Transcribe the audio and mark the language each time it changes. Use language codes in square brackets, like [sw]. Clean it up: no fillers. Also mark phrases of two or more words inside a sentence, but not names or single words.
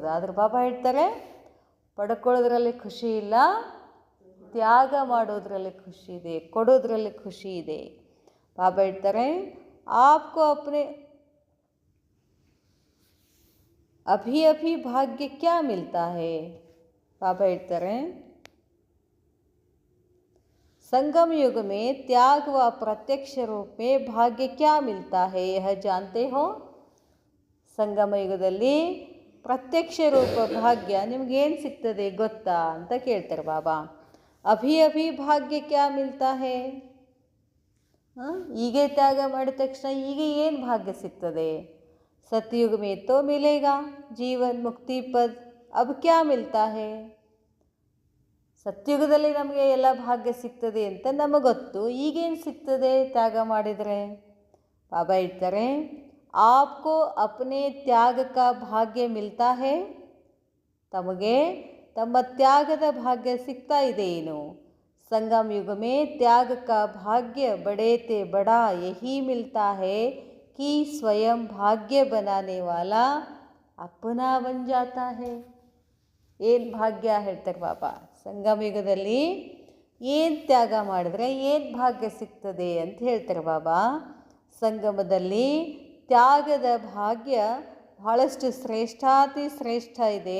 [kn] ಆದರೆ ಬಾಬಾ ಹೇಳ್ತಾರೆ, ಪಡ್ಕೊಳ್ಳೋದ್ರಲ್ಲಿ ಖುಷಿ ಇಲ್ಲ, ತ್ಯಾಗ ಮಾಡೋದ್ರಲ್ಲಿ ಖುಷಿ ಇದೆ, ಕೊಡೋದ್ರಲ್ಲಿ ಖುಷಿ ಇದೆ. ಬಾಬಾ ಹೇಳ್ತಾರೆ, [hi] आपको अपने अभी अभी भाग्य क्या मिलता है. [kn] ಬಾಬಾ ಹೇಳ್ತಾರೆ, [hi] संगम युग में त्याग व प्रत्यक्ष रूप में भाग्य क्या मिलता है यह जानते हो. [kn] ಸಂಗಮ ಯುಗದಲ್ಲಿ ಪ್ರತ್ಯಕ್ಷ ರೂಪ ಭಾಗ್ಯ ನಿಮಗೇನು ಸಿಗ್ತದೆ ಗೊತ್ತಾ ಅಂತ ಕೇಳ್ತಾರೆ ಬಾಬಾ. [hi] अभी अभी भाग्य क्या मिलता है. [kn] ಈಗ ತ್ಯಾಗ ಮಾಡಿದ ತಕ್ಷಣ ಈಗ ಏನು ಭಾಗ್ಯ ಸಿಗ್ತದೆ? [hi] सतयुग में तो मिलेगा जीवन मुक्ति पद, अब क्या मिलता है. [kn] ಸತ್ಯುಗದಲ್ಲಿ ನಮಗೆ ಎಲ್ಲ ಭಾಗ್ಯ ಸಿಗ್ತದೆ ಅಂತ ನಮಗೆ ಗೊತ್ತು, ಈಗೇನು ಸಿಗ್ತದೆ ತ್ಯಾಗ ಮಾಡಿದರೆ? ಬಾಬಾ ಹೇಳ್ತಾರೆ, [hi] आपको अपने त्याग का भाग्य मिलता है. [kn] ತಮಗೆ ತಮ್ಮ ತ್ಯಾಗದ ಭಾಗ್ಯ ಸಿಗ್ತಾ ಇದೆ ಏನು? [hi] संगम युग में त्याग का भाग्य बड़े से बड़ा यही मिलता है कि स्वयं भाग्य बनाने वाला अपना बन जाता है. [kn] ಏನು ಭಾಗ್ಯ ಹೇಳ್ತಾರೆ ಬಾಬಾ. ಸಂಗಮ ಯುಗದಲ್ಲಿ ಏನು ತ್ಯಾಗ ಮಾಡಿದ್ರೆ ಏನು ಭಾಗ್ಯ ಸಿಗ್ತದೆ ಅಂತ ಹೇಳ್ತಾರೆ ಬಾಬಾ. ಸಂಗಮದಲ್ಲಿ ತ್ಯಾಗದ ಭಾಗ್ಯ ಬಹಳಷ್ಟು ಶ್ರೇಷ್ಠಾತಿ ಶ್ರೇಷ್ಠ ಇದೆ.